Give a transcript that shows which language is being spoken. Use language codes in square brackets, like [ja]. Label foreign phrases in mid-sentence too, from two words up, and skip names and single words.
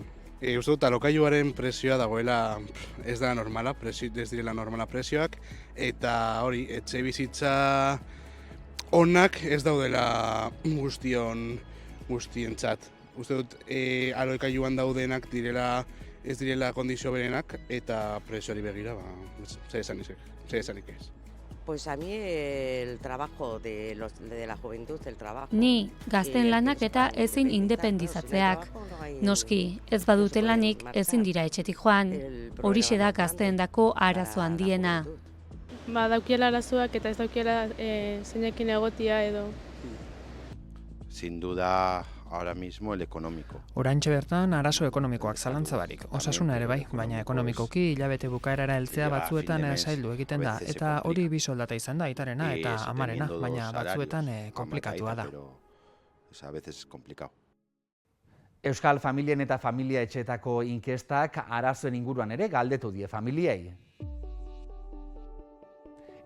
[eu] Uste dut, alokailuaren prezioa dagoela ez da normala, ez direla normala prezioak, eta hori, etxe bizitza onak ez daudela guztientzat. Uste dut, alokailuan daudenak ez direla kondizio berenak, eta prezioari begira, zer esanik ez. [es] Pues a mí el trabajo de la juventud, el trabajo... [eu] Ni gazten lanak eta ezin independizatzeak. Noski, ez badute lanik ezin dira etxetik joan. Horixe da gazteendako arazo handiena. Daukiela arazoak eta ez daukiela zeinekin egotia edo... [es] Sin duda, ahora mismo el económico. [eu] Oraintxe bertan arazo ekonomikoak zalantza barik. Osasuna ere bai, baina ekonomikoki hilabete bukaerara heltzea batzuetan zaildu egiten da. Eta hori bi soldata izan da, aitarena eta amarena, baina batzuetan komplikatua da. Euskal familien eta familia etxeetako inkestak arazoen inguruan ere galdetu die familiei.